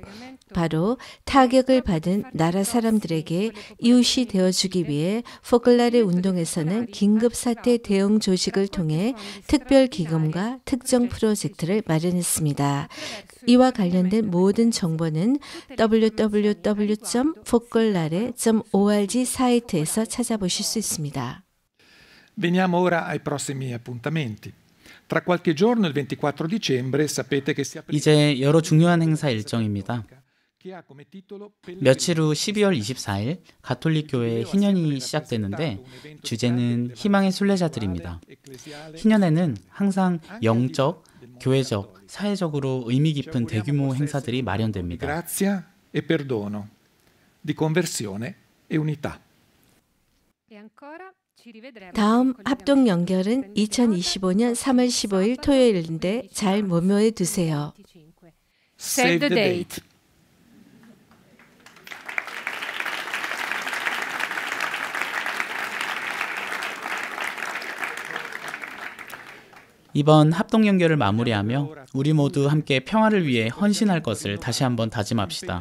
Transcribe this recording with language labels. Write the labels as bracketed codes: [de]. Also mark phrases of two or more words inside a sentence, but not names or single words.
[ko] 바로 타격을 받은 나라 사람들에게 이웃이 되어주기 위해 포클라레 운동에서는 긴급사태 대응 조직을 통해 특별기금과 특정 프로젝트를 마련했습니다. 이와 관련된 모든 정보는 www.focolare.org 사이트에서 찾아보실 수 있습니다. [it] Veniamo ora ai prossimi appuntamenti. Tra qualche giorno, il 24 dicembre, sapete che si aprirà. [ko] 이제 여러 중요한 행사 일정입니다. 며칠 후 12월 24일 가톨릭 교회의 희년이 시작되는데 주제는 희망의 순례자들입니다. 희년에는 항상 영적, 교회적, 사회적으로 의미 깊은 대규모 행사들이 마련됩니다. [it] Grazia e perdono, di conversione e unità. [ko] 다음 합동 연결은 2025년 3월 15일 토요일인데 잘 메모해 두세요. [en] Save the date. [ko] 이번 합동 연결을 마무리하며 우리 모두 함께 평화를 위해 헌신할 것을 다시 한번 다짐합시다.